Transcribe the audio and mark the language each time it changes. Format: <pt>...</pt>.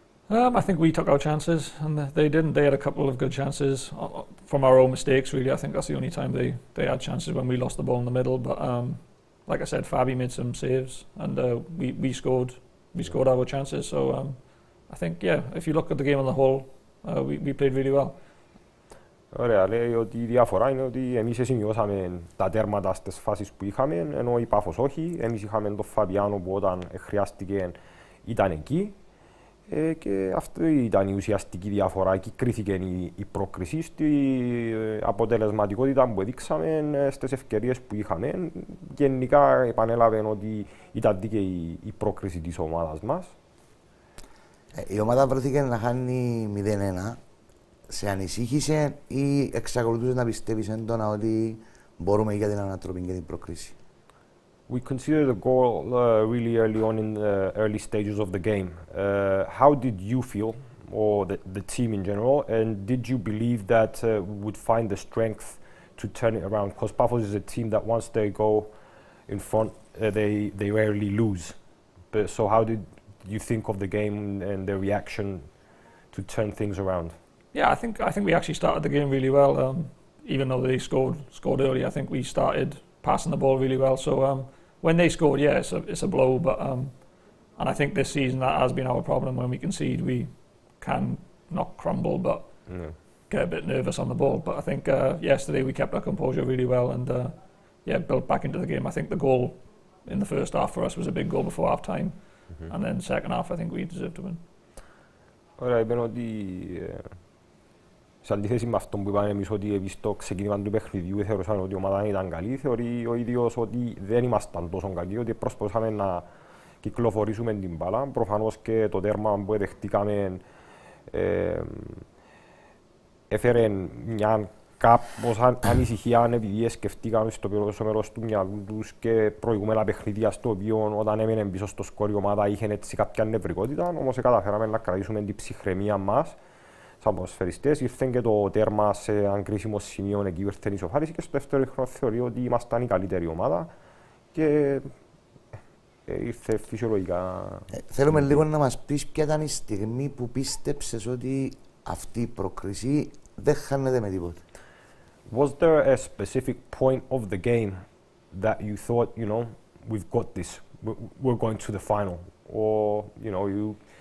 <en>I think we took our chances and they didn't. They had a couple of good chances from our own mistakes, really. I think that's the only time they had chances, when we lost the ball in the middle. But like I said, Fabi made some saves and we scored our chances. So I think, yeah, if you look at the game on the whole, we played really well.</en> <el>Ωραία, λέει ότι η διαφορά είναι ότι εμείς σημειώσαμε τα τέρματα στις φάσεις που είχαμε, ενώ η Πάφος όχι. Εμείς είχαμε τον Φαβιάνο που όταν χρειάστηκε ήταν εκεί. Και αυτή ήταν η ουσιαστική διαφορά. Εκεί κρίθηκε η πρόκριση στη αποτελεσματικότητα που δείξαμε, στις ευκαιρίες που είχαμε. Γενικά επανέλαβε ότι ήταν δίκαιη η πρόκριση της ομάδας μας. Η ομάδα βρέθηκε να χάνει 0-1. Σε ανησύχησε ή εξακολουθούσε να πιστεύεις έντονα ότι μπορούμε για την ανατροπή και την πρόκριση?</el> <en>We considered the goal really early on in the early stages of the game. How did you feel, or the team in general, and did you believe that we would find the strength to turn it around? Because Paphos is a team that once they go in front, they rarely lose. So how did you think of the game and the reaction to turn things around? Yeah, I think we actually started the game really well. Even though they scored early, I think we started passing the ball really well. So when they scored, yeah, it's a blow. But and I think this season that has been our problem. When we concede, we can not crumble, but get a bit nervous on the ball. But I think yesterday we kept our composure really well and built back into the game. I think the goal in the first half for us was a big goal before half time, and then second half I think we deserved to win.</en> <el>Ωραία, είπαν ότι σε αντίθεση με αυτό που είπαμε εμείς, ότι εμείς στο ξεκίνημα του παιχνιδιού θεωρούσαμε ότι η ομάδα ήταν καλή, θεωρεί ο ίδιος ότι δεν ήμασταν τόσο καλοί, ότι προσπαθούσαμε να κυκλοφορήσουμε την μπάλα. Προφανώς και το τέρμα που δεχτήκαμε έφερε μια κάπως ανησυχία, επειδή σκεφτήκαμε στο πίσω μέρος του μυαλού τους και προηγούμενα παιχνίδια, στο οποίο όταν έμενε πίσω στο σκόρ η ομάδα είχε έτσι κάποια νευρικότητα, όμως καταφέραμε να κρατήσουμε την ψυχραιμία μας σαν ποδοσφαιριστές. Ήρθε και το τέρμα σε ένα κρίσιμο σημείο, εκεί ήρθε η ισοφάριση και στο δεύτερο χρόνο θεωρεί ότι ήμασταν η καλύτερη ομάδα και ήρθε φυσιολογικά. Θέλουμε λίγο να μας πεις ποια ήταν η στιγμή που πίστεψες ότι αυτή η πρόκριση δεν χάνεται με τίποτα.</el> <en>Was there a specific point of the game that you thought, you know, we've got this, we're going to the final, or you know,</en>